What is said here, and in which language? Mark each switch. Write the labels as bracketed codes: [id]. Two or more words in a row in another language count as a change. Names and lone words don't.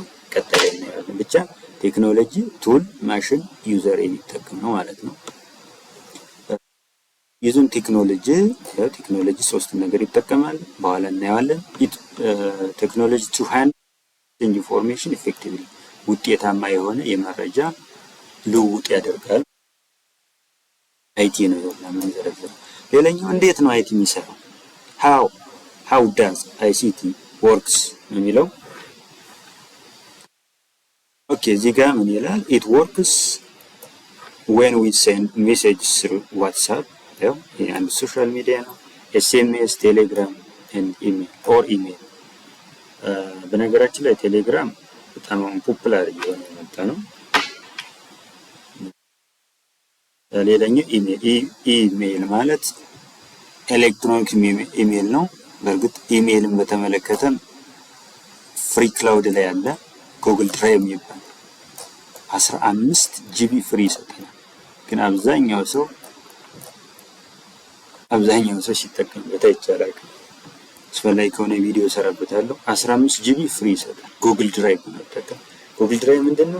[am] ቀጣይ እናያለን። ብቻ [en] technology tool፣ [am] ማሽን፣ ዩዘር የሚጠቀም ነው ማለት ነው። [en] using technology [am] ሶስት ነገር ይጠቀማል፣ በኋላ እናየዋለን። [en] technology to handle information effectively [am] ውጤታማ የሆነ የመረጃ ልውውጥ ያደርጋል። IT ነው ለምን ዘረዘረ። ሌላኛው እንዴት ነው IT የሚሰራው? [en] how does ICT works [am] የሚለው ኦኬ፣ እዚህ ጋር ምን ይላል? [en] it works when we send messages through WhatsApp [am] ይሄ አንድ ሶሻል ሚዲያ ነው። SMS፣ ቴሌግራም and email በነገራችን ላይ ቴሌግራም በጣም ፖፑላር እየሆነ የመጣ ነው። ሌላኛው ኢሜል ማለት [en] electronic email [am] ነው። በእርግጥ ኢሜልን በተመለከተም [en] free cloud [am] ላይ ያለ ጉግል ድራይቭ የሚባል 15 GB ፍሪ ይሰጠናል። ግን አብዛኛው ሰው ሲጠቀምበት አይቻላል። አስፈላጊ ከሆነ ቪዲዮ ሰራበታለሁ። 15 GB ፍሪ ይሰጣል ጉግል ድራይቭ መጠቀም። ጉግል ድራይቭ ምንድነው?